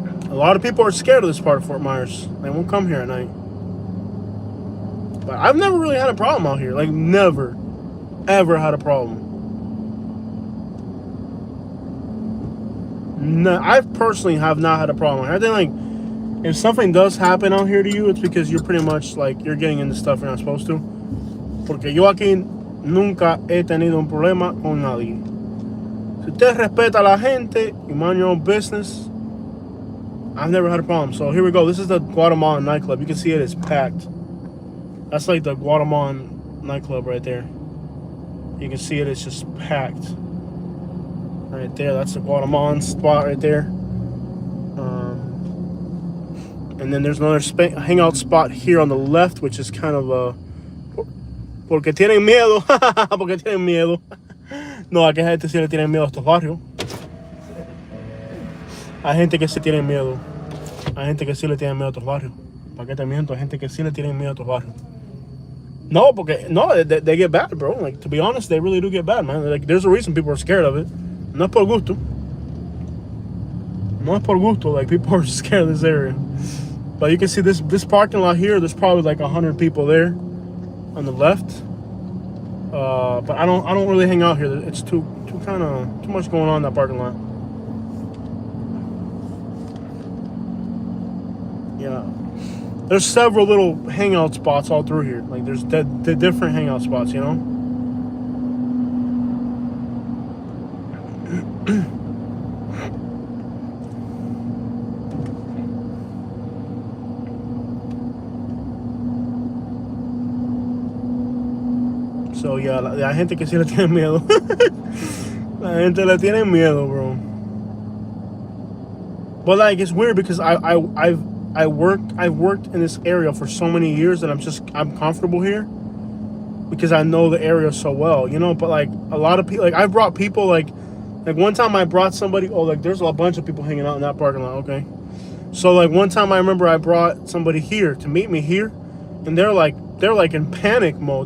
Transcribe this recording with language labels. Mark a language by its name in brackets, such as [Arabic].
[English] A lot of people are scared of this part of Fort Myers. They won't come here at night. But I've never really had a problem out here. Like, never, ever had a problem. No, I personally have not had a problem. I think, like, if something does happen out here to you, it's because you're pretty much, like, you're getting into stuff you're not supposed to. [Spanish] Porque yo aquí nunca he tenido un problema con nadie. Si usted respeta a la gente, [English] you mind your own business, I've never had a problem. So here we go. This is the Guatemalan nightclub. You can see it is packed. That's like the Guatemalan nightclub right there. You can see it. It's just packed. Right there. That's the Guatemalan spot right there. And then there's another hangout spot here on the left, which is kind of a... [Spanish] Porque tienen miedo. Porque tienen miedo. No, a que gente sí le tienen miedo a estos barrios. Hay gente que sí tiene miedo. Hay gente que sí le tiene miedo a estos barrios. ¿Para qué te miento? Hay gente que sí le tiene miedo a estos barrios. No, porque no, [English] they get bad, bro. Like, to be honest, they really do get bad, man. Like, there's a reason people are scared of it. [Spanish] No es por gusto. No es por gusto. [English] Like, people are scared of this area. But you can see this parking lot here. There's probably like 100 people there on the left. But I don't really hang out here. It's too much going on in that parking lot. Yeah, there's several little hangout spots all through here. Like there's the different hangout spots, you know. So yeah, [Spanish] la gente que sí le tiene miedo. La gente le tiene miedo, bro. [English] But like it's weird because I've worked in this area for so many years that I'm comfortable here because I know the area so well, you know. But like a lot of people, like I've brought people, like one time I brought somebody. Oh, like there's a bunch of people hanging out in that parking lot. Okay, so like one time I remember I brought somebody here to meet me here, and they're like in panic mode.